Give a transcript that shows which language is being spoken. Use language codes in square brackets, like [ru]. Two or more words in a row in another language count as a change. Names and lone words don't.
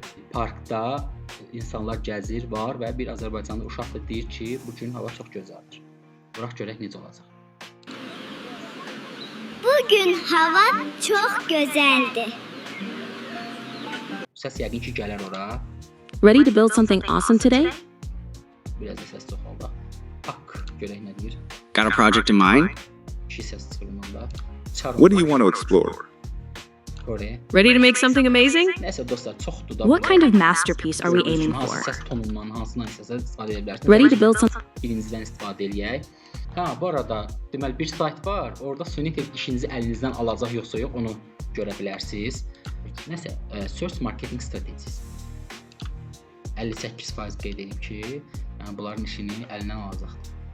[az] Parkda insanlar gəzir, var və bir Azərbaycanlı uşaq da deyir ki, bu gün hava çox gözəldir. Bıraq görək necə olacaq. Bugün hava çox gözəldir. Səs yəqin ki gələr ora. [en] Ready to build something awesome today? [az] Biraz da səs çox oldu. Pak, görək nə deyir. [en] Got a project in mind? [az] İki səs çıxır onda. [en] What do you want to explore? [az] Oraya. [en] Ready to make something amazing? [az] Nəysə dostlar, çoxdur da. [en] What kind of masterpiece are we aiming [az] Hansı [en] for? [az] səs tonundan, hansından istəsəz istifadə edə bilərsiniz. [en] Ready to build something? [az] Birincidən istifadə eləyək. Bu arada deməli bir sayt var. Orada süni intellekt işinizi əlinizdən alacaq yoxsa yox onu görə bilərsiniz. Nəsə, [en] Search Marketing Strategies. [az] 58% qeyd edib ki, yəni bunların işini əlindən alacaqdır.